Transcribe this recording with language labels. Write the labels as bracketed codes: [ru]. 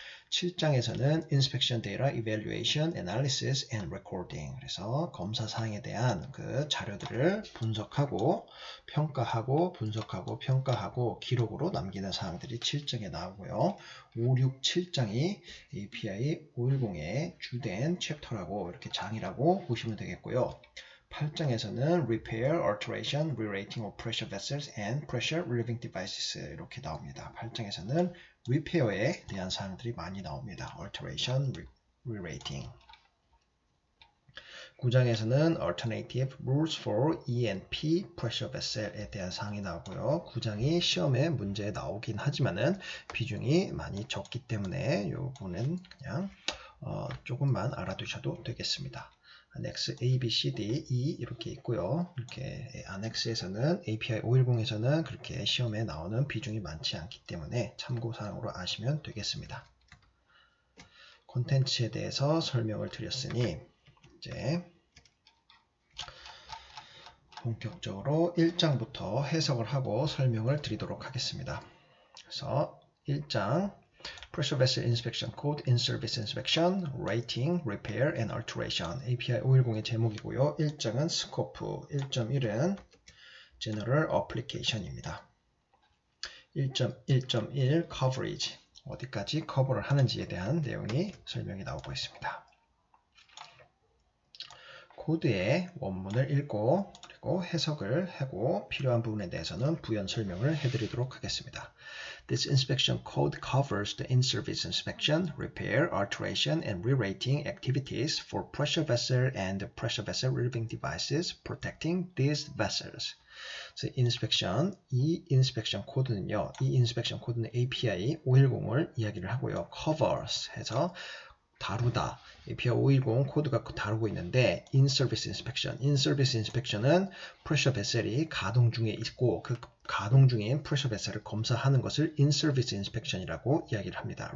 [ko] 7장에서는 [en] Inspection Data Evaluation, Analysis and Recording [ko] 그래서 검사 사항에 대한 그 자료들을 분석하고 평가하고 분석하고 평가하고 기록으로 남기는 사항들이 7장에 나오고요. 5, 6, 7장이 API 510의 주된 챕터라고 이렇게 장이라고 보시면 되겠고요. 8장에서는 [en] Repair, Alteration, Re-rating of Pressure Vessels and Pressure Relieving Devices [ko] 이렇게 나옵니다. 8장에서는 Repair에 대한 사항들이 많이 나옵니다. [en] Alteration, Re-rating [ko] 9장에서는 [en] Alternative Rules for E&P Pressure Vessel에 [ko] 대한 사항이 나오고요. 9장이 시험에 문제에 나오긴 하지만은 비중이 많이 적기 때문에 이 부분은 그냥 조금만 알아두셔도 되겠습니다. Annex A, B, C, D, E 이렇게 있고요. 이렇게 Annex에서는 API 510에서는 그렇게 시험에 나오는 비중이 많지 않기 때문에 참고사항으로 아시면 되겠습니다. 콘텐츠에 대해서 설명을 드렸으니 이제 본격적으로 1장부터 해석을 하고 설명을 드리도록 하겠습니다. 그래서 1장 [en] Pressure Vessel Inspection Code, In-Service Inspection, Rating, Repair and Alteration API 510의 [ko] 제목이고요. 1장은 스코프, 1.1은 General Application입니다. 1.1.1 Coverage, 어디까지 커버를 하는지에 대한 내용이 설명이 나오고 있습니다. 코드의 원문을 읽고 그리고 해석을 하고 필요한 부분에 대해서는 부연 설명을 해드리도록 하겠습니다. [en] This inspection code covers the in-service inspection, repair, alteration, and re-rating activities for pressure vessel and pressure vessel relieving devices protecting these vessels. [ko] 그래서 이 inspection 코드는요, 이 inspection 코드는 API 510을 이야기를 하고요. covers 해서 다루다. API 510 코드가 다루고 있는데 in-service inspection은 pressure vessel이 가동 중에 있고 그 가동 중인 pressure vessel을 검사하는 것을 in-service inspection이라고 이야기를 합니다.